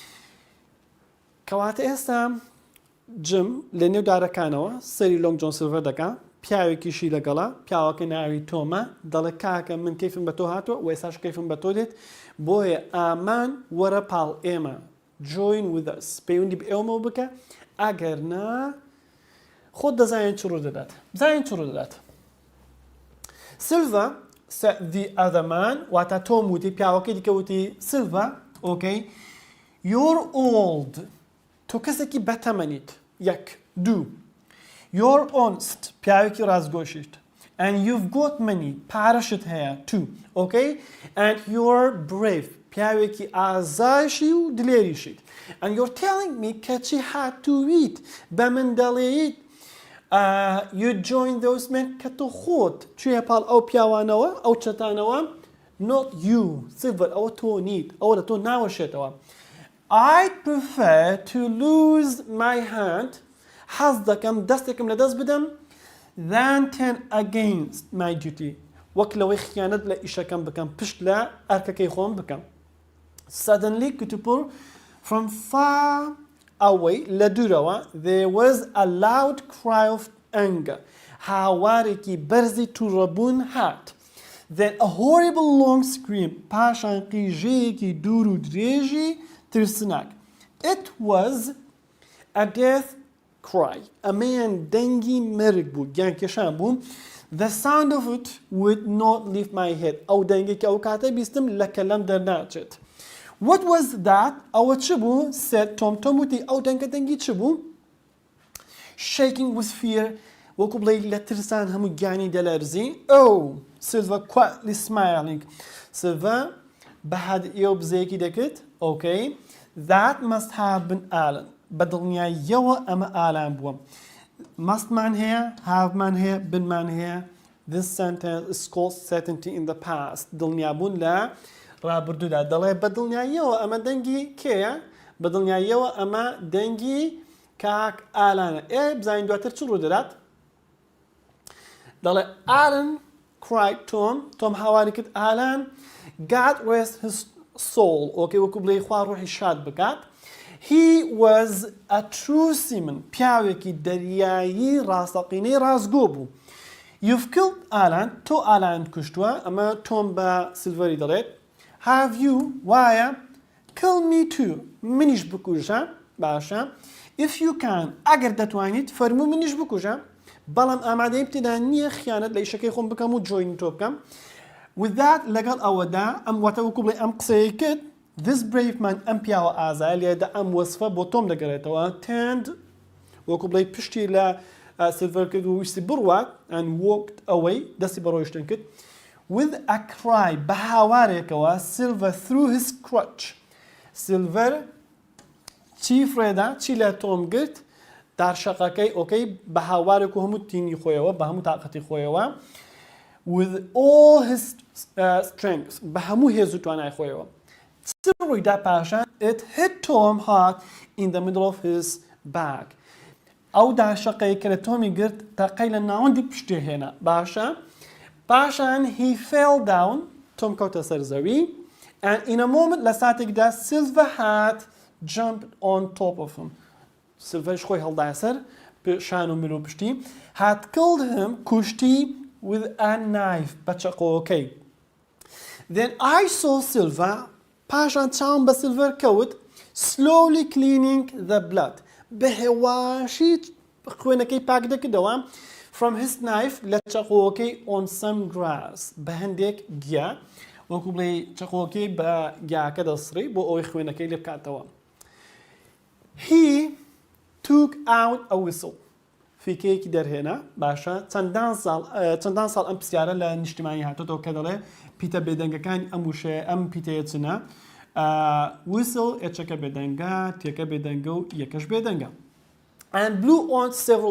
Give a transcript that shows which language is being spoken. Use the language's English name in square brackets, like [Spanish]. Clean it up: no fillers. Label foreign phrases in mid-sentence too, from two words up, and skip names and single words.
[Central Kurdish] کەواتە ئێستا جم لە نێو دارەکانەوە سەری لۆنگ جۆن سیلڤەر دەکا پیاوێکیشی لەگەڵا پیاوەکە ناوی تۆمە دەڵێ کاکە من کەیفم بە تۆ هاتووە و ئێستاش کەیفم بە تۆ دێت بۆیە ئامان وەرە پاڵ ئێمە [English] join with us [Central Kurdish] پەیوەندی بە ئێوەمەوە بکە ئەگەر نا خۆت دەزانێت چ ڕوو دەدات بزانێت چ ڕوو دەدات [English] Silver said the other man [Central Kurdish] واتە تۆم وتی پیاوەکەی دیکە وتی [English] Silver okay you're old [Central Kurdish] تۆ کەسێکی بەتەمەنیت یەک دوو [English] You're honest, [Central Kurdish] پیاوێکی ڕازگۆشیت [English] and you've got money, [Central Kurdish] پارەشت هەیە [English] two, okay? And you're brave, [Central Kurdish] پیاوێکی ئازایشی و دلێریشیت [English] and you're telling me [Central Kurdish] کەچی هاتوویت بە من دەڵێیت [English] you join those men [Central Kurdish] کە تۆ خۆت چویە پاڵ ئەو پیاوانەوە ئەو چەتانەوە [English] not you, Silver [Central Kurdish] ئەوە تۆ نیت ئەوە لە تۆ ناوەشێتەوە [English] I'd prefer to lose my hand [Central Kurdish] حەز دەکەم دەستێکم لە دەست بدەم [English] than turn against my duty [Central Kurdish] وەک لەوەی خیانەت لە ئیشەکەم بکەم پشت لە ئەرکەکەی خۆم بکەم suddenly کتوپڕ [English] from far away [Central Kurdish] لە دوورەوە [English] there was a loud cry of anger [Central Kurdish] هاوارێکی بەرزی تووڕەبوون هات [English] then a horrible long scream [Central Kurdish] پاشان قیژەیەکی دوور و درێژی ترسناک [English] it was a death cry [Central Kurdish] ئەمەیان دەنگی مەرگ بوو گیانکێشان بوو [English] the sound of it would not leave my head [Central Kurdish] ئەو دەنگێکی ئەو کاتە بیستم لە کەلەم دەرناچێت [English] what was that [Central Kurdish] ئەوە چ بوو said تۆم وتی ئەو دەنگی چ بوو [English] shaking with fear [Central Kurdish] وەکو بڵێ لە ترسان هەموو گیانی دەلەرزی [English] Silver quietly smiling [Central Kurdish] Silver بەهاد ئێوە بزەیەکی دەکرد [English] okay that must have been Alan [Central Kurdish] بەدڵنیاییەوە ئەمە ئالان بووە مەستمان هەیە هاومان هەیە بنمان هەیە [English] this sentence is called certainty in the past [Central Kurdish] دڵنیابوون لە ڕابردوودا دەڵێ بەدڵنیاییەوە ئەمە دەنگی کێیە بەدڵنیاییەوە ئەمە دەنگی کاک ئالانە بزانین دواتر چ ڕوو دەدات دەڵێ [English] Alan cried Tom [Central Kurdish] هاواری کرد ئالان [English] God rest his soul [Central Kurdish] وەکو بڵێ خوا ڕۆحی شاد بکات [English] He was a true seaman [Central Kurdish] پیاوێکی دەریایی ڕاستەقینەی ڕازگۆ بوو [English] You've killed [Central Kurdish] Alan تۆ ئالان کوشتووە ئەمە تۆم بە سیلڤەری دەڵێت [English] Have you [Central Kurdish] وایە [English] Kill me too [Central Kurdish] منیش بکوژە باشە [English] If you can [Central Kurdish] ئەگەر دەتوانیت فەرموو منیش بکوژە بەڵام ئامادەی پتێدا نییە خیانەت لە ئیشەکەی خۆم بکەم و جۆین تۆ بکەم [English] With that [Central Kurdish] لەگەڵ ئەوەدا ئەم واتە وەکو بڵێ ئەم قسەیە کرد [English] This brave man [Central Kurdish] ئەم پیاوە ئازای لێدا ئەم وەسفە بۆ تۆم دەگەڕێتەوە turned وەکو بڵێ پشتی لە سیلڤەر کرد و ویستی بڕوات [English] and walked away [Central Kurdish] دەستی بە ڕۆیشتن کرد [English] with a cry [Central Kurdish] بە هاوارێکەوە [English] Silver threw his crutch [Central Kurdish] Silver چی فرێدا چی لە تۆم گرت دارشەقەکەی ئۆکەی بە هاوارێک و هەموو تینی خۆیەوە بە هەموو تااقەتی خۆیەوە [English] with all his strength [Central Kurdish] بە هەموو هێز و توانای خۆیەوە چ ڕوویدا پاشان [English] it hit Tom hard in the middle of his back [Central Kurdish] ئەو داشەقەی کە لە تۆمی گرت تاقەی لە ناوەندی پشتێ هێنا باشە پاشان [English] he fell down [Central Kurdish] تۆم کەوتە سەر زەوی [English] and in a moment [Central Kurdish] لە ساتێکدا [English] Silver had jumped on top of him Silverش [Central Kurdish] خۆی هەڵدایە سەر شان و مل و پشتی [English] had killed him [Central Kurdish] کوشتی [English] with a knife [Central Kurdish] بە چەقۆکەی [English] then I saw Silver [Central Kurdish] پاشان چاوم بە Silver کەوت [English] slowly cleaning the blood [Central Kurdish] بە هێواشی خوێنەکەی پاک دەکردەوە [English] from his knife [Central Kurdish] لە چەقۆکەی [English] on some grass [Central Kurdish] بە هەندێک گیا وەکو بڵێ چەقۆکەی بە گیاکە دەسڕی بۆ ئەوەی خوێنەکەی لێ بکاتەوە [English] he took out a whistle [Central Kurdish] فیکەیەکی دەرهێنا باشە چەندان ساڵ ئەم پرسیارە لە نیشتیمانی هاتۆتەوە کە دەڵێ پیتە بێدەنگەکانی ئەم وشەیە ئەم پیتەیە چنە whistle ئێچەکە بێدەنگە تێکە بێدەنگە و یەکەش بێدەنگە [English] and blew on several